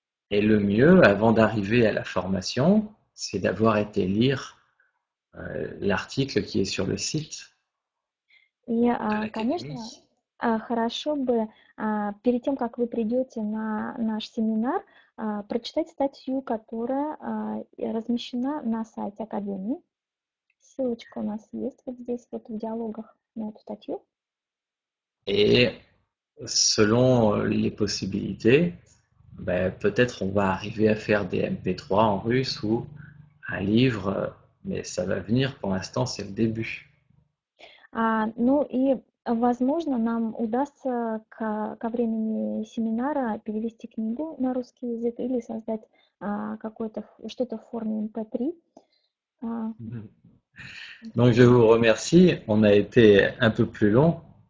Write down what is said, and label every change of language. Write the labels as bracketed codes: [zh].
[fr] Et le mieux, avant d'arriver à la formation, c'est d'avoir été lire l'article qui est sur le site [ru] И, [fr] de [ru] конечно, [fr] l'académie. [ru] хорошо бы перед тем, как вы придете на наш семинар, прочитать статью, которая размещена на сайте Академии. Ссылочка у нас есть вот здесь, вот в диалогах на эту статью. [fr] Et selon les possibilités, ben, peut-être on va arriver à faire des MP3 en russe ou un livre, mais ça va venir. Pour l'instant, c'est le début. [ru] Ну и, возможно, нам удастся ко времени семинара перевести книгу на русский язык или создать что-то в форме MP3. [fr] Donc, je vous remercie. On a été un peu plus long.